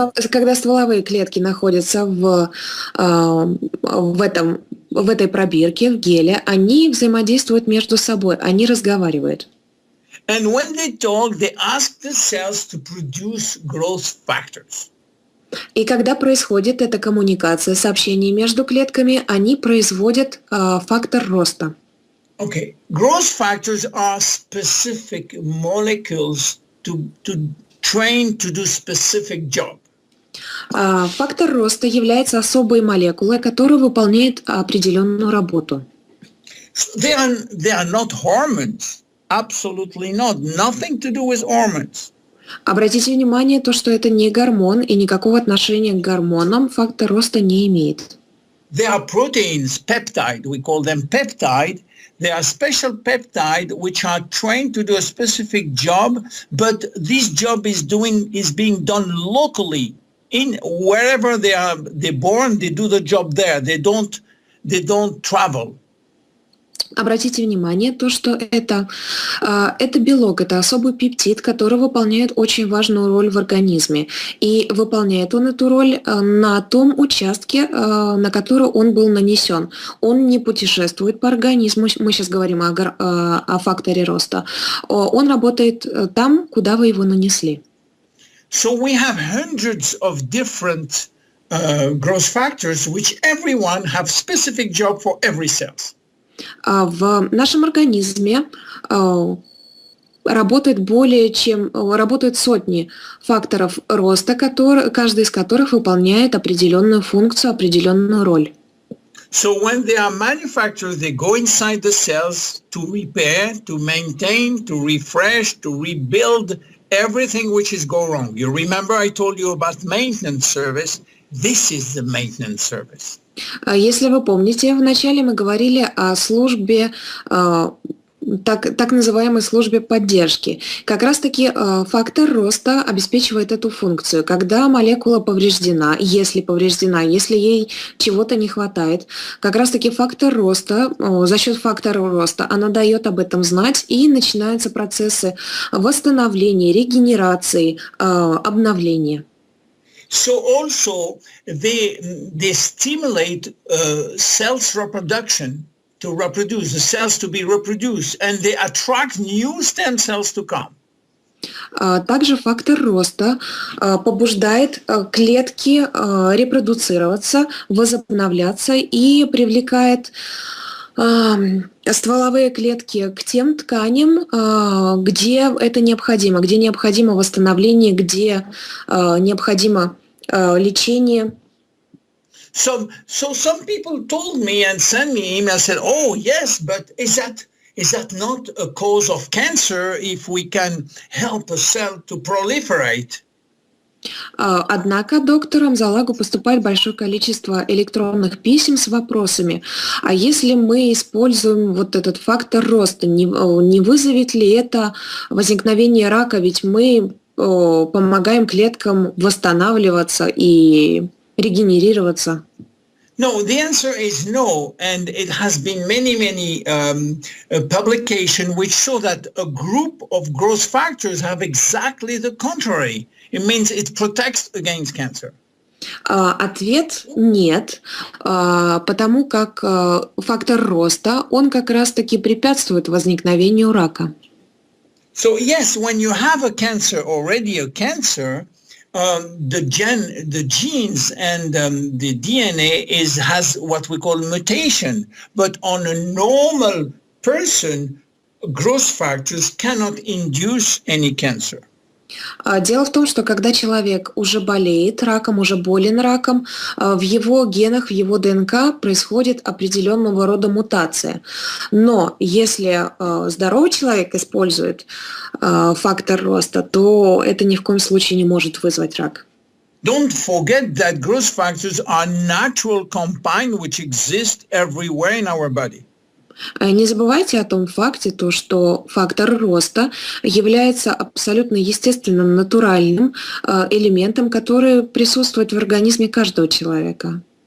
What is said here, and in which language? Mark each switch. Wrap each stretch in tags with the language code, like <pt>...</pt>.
<ru>Когда стволовые клетки находятся в этой пробирке, в геле, они взаимодействуют между собой, они разговаривают.</ru> <en>And when they talk, they ask the cells to produce growth factors.</en> <ru>И когда происходит эта коммуникация, сообщение между клетками, они производят фактор роста.</ru> <en>Okay. Growth factors are specific molecules to train to do specific job.</en> <ru>Фактор роста является особой молекулой, которая выполняет определенную работу.</ru> <en>They are not hormones. Absolutely not. Nothing to do with hormones.</en> <ru>Обратите внимание, то, что это не гормон и никакого отношения к гормонам фактор роста не имеет.</ru> <en>They are proteins, peptide. We call them peptide. They are special peptide which are trained to do a specific job, but this job is being done locally. In wherever they're born, they do the job there. They don't travel.</en> <ru>Обратите внимание, то, что это белок, это особый пептид, который выполняет очень важную роль в организме. И выполняет он эту роль на том участке, на который он был нанесен. Он не путешествует по организму, мы сейчас говорим о факторе роста. Он работает там, куда вы его нанесли.</ru> <en>So we have hundreds of different growth factors, which everyone have specific job for every cell.</en> <ru>В нашем организме работают сотни факторов роста, каждый из которых выполняет определенную функцию, определенную роль.</ru> <en>So when they are manufactured, they go inside the cells to repair, to maintain, to refresh, to rebuild everything which is go wrong. You remember I told you about maintenance service. This is the maintenance service.</en> <ru>Если вы помните, вначале мы говорили о службе так называемой службе поддержки. Как раз-таки фактор роста обеспечивает эту функцию. Когда молекула повреждена, если ей чего-то не хватает, как раз-таки фактор роста, за счет фактора роста она дает об этом знать, и начинаются процессы восстановления, регенерации, обновления.</ru> <en>So also they stimulate cells reproduction to reproduce, the cells to be reproduced, and they attract new stem cells to come.</en> <ru>Также фактор роста побуждает клетки репродуцироваться, возобновляться и привлекает стволовые клетки к тем тканям, где это необходимо, где необходимо восстановление, где необходимо лечение.</ru> <en>So some people told me and sent me emails, said, "Oh yes, but is that not a cause of cancer if we can help a cell to proliferate?"</en> <ru>Однако доктору Амзаллагу поступает большое количество электронных писем с вопросами, а если мы используем вот этот фактор роста, не вызовет ли это возникновение рака, ведь мы помогаем клеткам восстанавливаться и регенерироваться?</ru> <en>No, the answer is no, and it has been many publications which show that a group of growth factors have exactly the contrary. It means it protects against cancer.</en> <ru>Ответ нет, потому как фактор роста, он как раз-таки препятствует возникновению рака.</ru> <en>So yes, when you have a cancer, already a cancer, the genes and the DNA has what we call mutation. But on a normal person, growth factors cannot induce any cancer.</en> <ru>Дело в том, что когда человек уже болеет раком, уже болен раком, в его генах, в его ДНК происходит определенного рода мутация. Но если здоровый человек использует фактор роста, то это ни в коем случае не может вызвать рак.</ru> <en>Don't forget that growth factors are natural compounds which exist everywhere in our body.</en> <ru>Не забывайте о том факте, что фактор роста является абсолютно естественным, натуральным элементом, который присутствует в организме каждого человека.</ru>